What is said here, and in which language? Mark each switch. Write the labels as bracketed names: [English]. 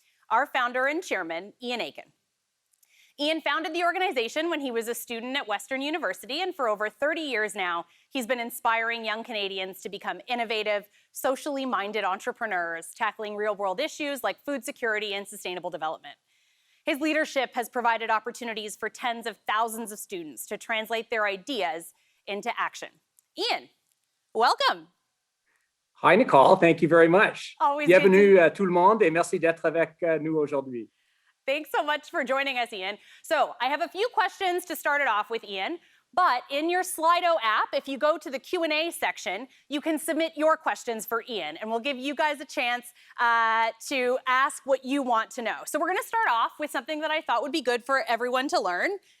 [English] Our founder and chairman, Ian Aiken. Ian founded the organization when he was a student at Western University, and for over 30 years now, he's been inspiring young Canadians to become innovative, socially minded entrepreneurs, tackling real-world issues like food security and sustainable development. His leadership has provided opportunities for tens of thousands of students to translate their ideas into action. Ian, welcome. Hi, Nicole. Thank you very much. Always [French] Bienvenue à tout le monde et merci d'être avec nous aujourd'hui. [English] Thanks so much for joining us, Ian. So I have a few questions to start it off with, Ian. But in your Slido app, if you go to the Q&A section, you can submit your questions for Ian, and we'll give you guys a chance to ask what you want to know. So we're going to start off with something that I thought would be good for everyone to learn.